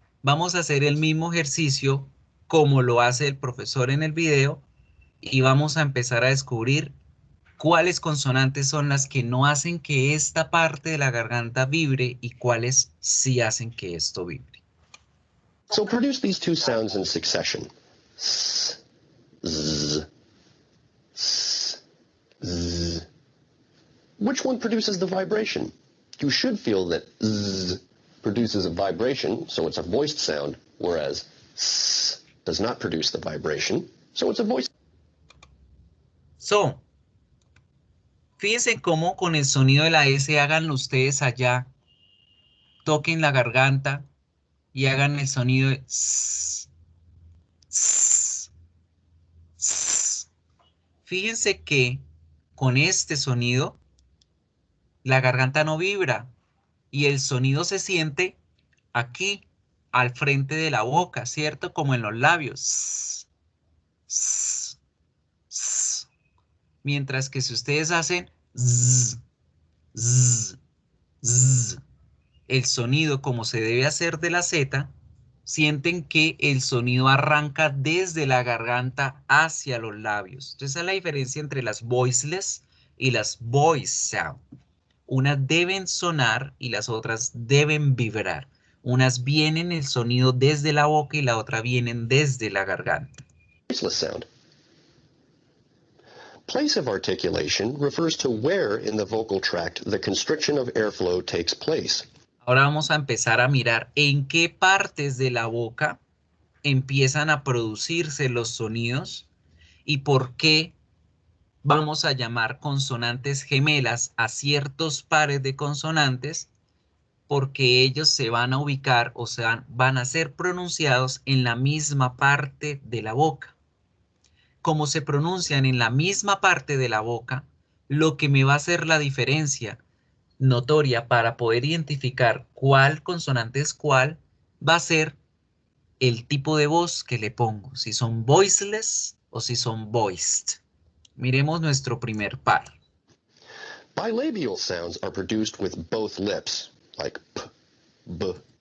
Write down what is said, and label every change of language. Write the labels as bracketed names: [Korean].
[Spanish] Vamos a hacer el mismo ejercicio como lo hace el profesor en el video y vamos a empezar a descubrir cuáles consonantes son las que no hacen que esta parte de la garganta vibre y cuáles sí hacen que esto vibre. [English] So produce these two sounds in succession. S, z, s, z. Which one produces the vibration? You should feel that z produces a vibration, so it's a voiced sound, whereas s does not produce the vibration, so it's a voiced. So, [Spanish] fíjense cómo con el sonido de la S háganlo ustedes allá, toquen la garganta y hagan el sonido de s, s, s. Fíjense que con este sonido la garganta no vibra y el sonido se siente aquí al frente de la boca, ¿cierto? Como en los labios. S, s, s. Mientras que si ustedes hacen z, z, z, el sonido como se debe hacer de la Z, sienten que el sonido arranca desde la garganta hacia los labios. Entonces, esa es la diferencia entre las voiceless y las voice sound. Unas deben sonar y las otras deben vibrar. Unas vienen el sonido desde la boca y la otra vienen desde la garganta. [English] Voiceless sound. Place of articulation refers to where in the vocal tract the constriction of airflow takes place. [Spanish] Ahora vamos a empezar a mirar en qué partes de la boca empiezan a producirse los sonidos y por qué vamos a llamar consonantes gemelas a ciertos pares de consonantes, porque ellos se van a ubicar o van a ser pronunciados en la misma parte de la boca. Como se pronuncian en la misma parte de la boca, lo que me va a hacer la diferencia notoria para poder identificar cuál consonante es cuál va a ser el tipo de voz que le pongo, si son voiceless o si son voiced. Miremos nuestro primer par. [English] Bilabial sounds are produced with both lips, like p, b.